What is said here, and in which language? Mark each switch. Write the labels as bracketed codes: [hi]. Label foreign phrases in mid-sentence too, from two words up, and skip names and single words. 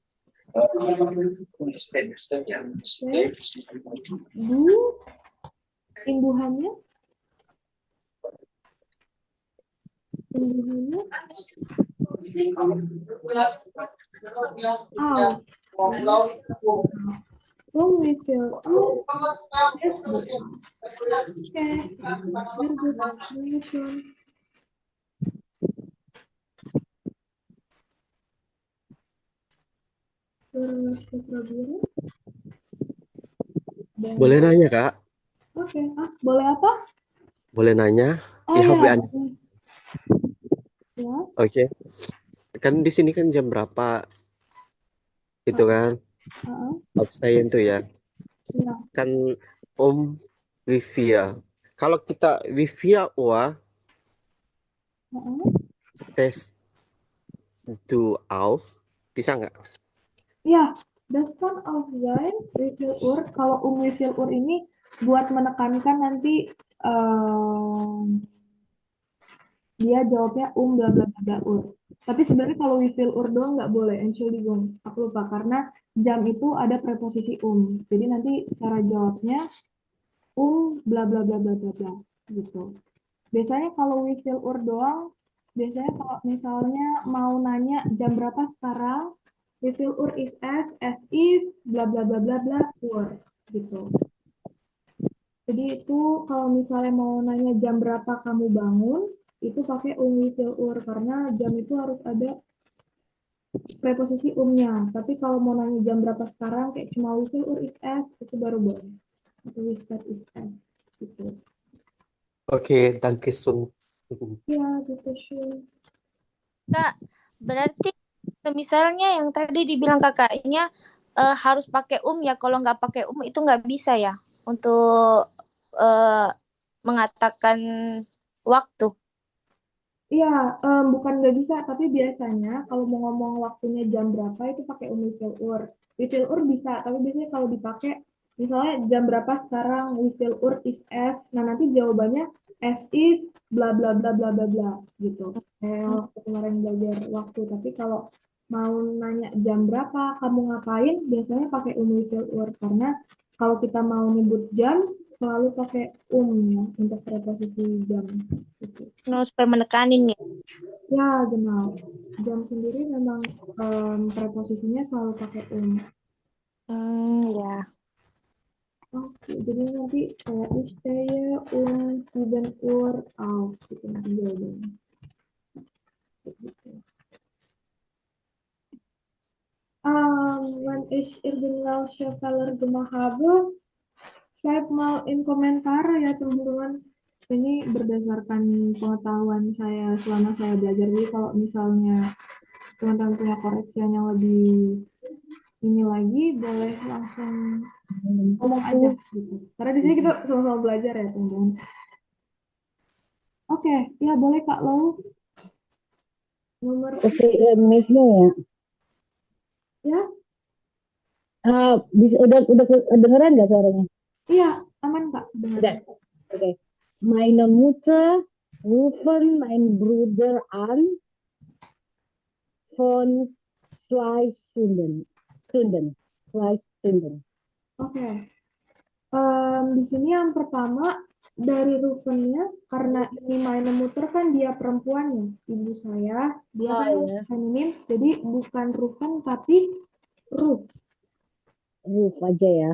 [en] Do, imbuhannya when we feel yes, okay, very good explanation. [id] Boleh nanya, Kak? Oke, boleh apa? Boleh nanya? Oh [de] Ich habe [id] ya. [de] eine- [id] Ya. Oke. Kan di sini kan jam berapa? Itu kan. Absen tuh ya. Ya. Kan wifi ya. Kalau kita wifi ya, tes do auf, bisa nggak? Ya, [de] Das kann auch sein, wie viel Uhr. [id] Kalau [de] wie viel Uhr [id] ini buat menekankan nanti dia jawabnya bla bla bla bla Uhr. Tapi sebenarnya kalau [de] wie viel Uhr [id] doang nggak boleh. Entschuldigung, aku lupa karena jam itu ada preposisi Jadi nanti cara jawabnya bla bla bla bla bla bla gitu. Biasanya kalau [de] wie viel Uhr [id] doang, biasanya kalau misalnya mau nanya jam berapa sekarang, [de] wie viel Uhr is es is bla bla bla bla bla Uhr gitu. [id] Jadi itu kalau misalnya mau nanya jam berapa kamu bangun, itu pakai [de] wie viel Uhr [id] karena jam itu harus ada preposisi nya. Tapi kalau mau nanya jam berapa sekarang, kayak cuma [de] wie viel Uhr is es, [id] itu baru boleh. Atau [de] wie spät ist es [id] gitu. Oke, [de] danke schön. [id] Ya, gitu sih. Kak, berarti misalnya yang tadi dibilang kakaknya harus pakai ya, kalau nggak pakai itu nggak bisa ya untuk mengatakan waktu. Iya, bukan nggak bisa, tapi biasanya kalau mau ngomong waktunya jam berapa itu pakai [de] wie viel Uhr. Wie viel Uhr [id] bisa, tapi biasanya kalau dipakai, misalnya jam berapa sekarang, [de] wie viel Uhr is es, [id] nah nanti jawabannya [de] es is [id] bla bla bla bla bla bla gitu. Kayak waktu kemarin belajar waktu, tapi kalau mau nanya jam berapa, kamu ngapain, biasanya pakai [de] wie viel Uhr, [id] karena kalau kita mau nyebut jam, selalu pakai ya, untuk preposisi jam. Gitu. Nah, supaya menekanin ya. [de] Ya, genau. [id] Jam sendiri memang preposisinya selalu pakai Ya. Oke, jadi nanti kayak [de] ich stehe 7 Uhr auf [id] gitu nanti jawabannya. Gitu. [de] Wenn ich irgendwelche Fehler gemacht habe, schreib mal in Kommentar [id] ya teman-teman. Ini berdasarkan pengetahuan saya selama saya belajar. Jadi kalau misalnya teman-teman punya koreksian yang lebih ini lagi, boleh langsung ngomong aja gitu. Karena di sini kita sama-sama belajar ya teman-teman. Oke, ya boleh Kak Lau. Nomor Oke, Mifno ya. ya, Udah kedengeran nggak suaranya? iya aman Kak. Dengar. Udah. Oke. [de] Meine Mutter rufen mein Bruder an von 2 Stunden. Zwei Stunden. [id] Oke. Di sini yang pertama dari ruvennya, karena ini mainnya muter kan dia perempuan ya, ibu saya, dia kan ya. feminim, jadi bukan ruven tapi ruf. Ruf aja ya.